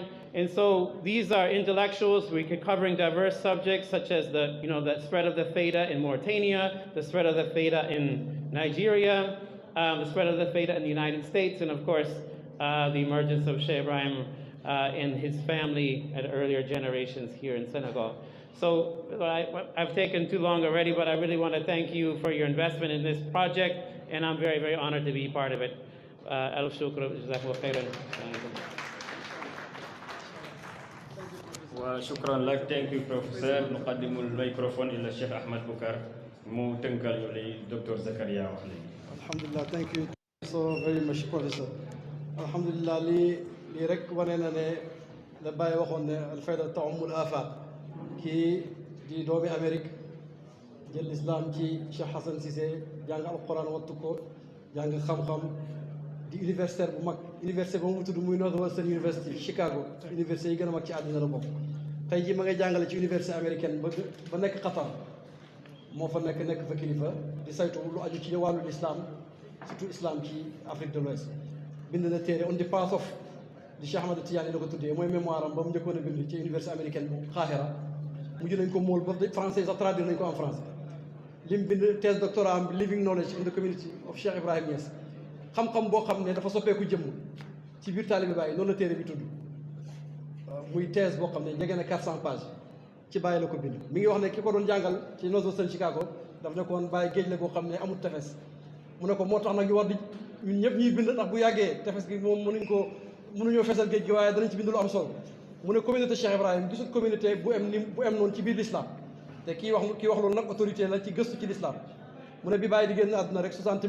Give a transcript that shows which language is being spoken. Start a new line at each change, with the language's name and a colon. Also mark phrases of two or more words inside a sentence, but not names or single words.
English: And so these are intellectuals. We're covering diverse subjects such as the spread of the fayda in Mauritania, the spread of the fayda in Nigeria, the spread of the fayda in the United States, and of course, the emergence of Sheikh Ibrahim and his family at earlier generations here in Senegal. So I've taken too long already, but I really want to thank you for your investment in this project, and I'm very, very honored to be part of it.
Arabic: ألف شكر، جزاكم الله خيرا. وشكرا لك.
English: Thank you Professor.
Arabic: نقدم الميكروفون إلى الشيخ أحمد بكر مو تنقل للدكتور زكريا وحلي. Alhamdulillah,
English: thank you so very much, Professor.
Wolof: Alhamdulillah, li rek wane na ne la Baye waxoon ne
Arabic: الفيضة تعم الآفاق
Wolof: kii di doomi Amérique jël l'islam ci Cheikh Hassan Cissé jàng alquran wattu ko jàng xam-xam di universitaire bu mag université ba mu tudd muy Northwestern University Chicago université yi gën a mag ci àddina la bokk tey ji ma ngay jàngale ci
French: université américaine
Wolof: ba nekk Qatar moo fa nekk fa kilifa di saytu lu aju ci wàllu l'islam surtout islam ci Afrique de l'Ouest bind na téere on the path of di Cheikh Ahmad Tidiane la ko tuddee mooy mémoire am ba mu njëkkoon a bind ci
French: université américaine
Wolof: bu Qahira mujj nañ ko mool ba français sax traduire nañ ko
French: en français
Wolof: lim bind
French: thèse doctorat
Wolof: am living knowledge in the community of Cheikh Ibrahim Niass xam-xam boo xam ne dafa soppeeku jëmm ci biir taalibe Baye noonu la téere bi tudd muy thèse boo xam ne jege na 400 pages ci Baye la ko bind mi ngi wax ne ki ko doon jàngal ci Northwestern Chicago daf ne ko woon Baye géej la boo xam ne amul tefes mu ne ko moo tax nag ñu war di ñun ñëpp ñuy bind ndax bu yàggee tefes gi moom mënuñoo fesal géej gi waaye danañ ci bind lu am solo mu ne communauté Cheikh Ibrahim gisul communauté bu em noonu ci biir l'islam te kii wax loolu nag autorité la ci gëstu ci l'islam mu ne bi Baye di génn àdduna rek 60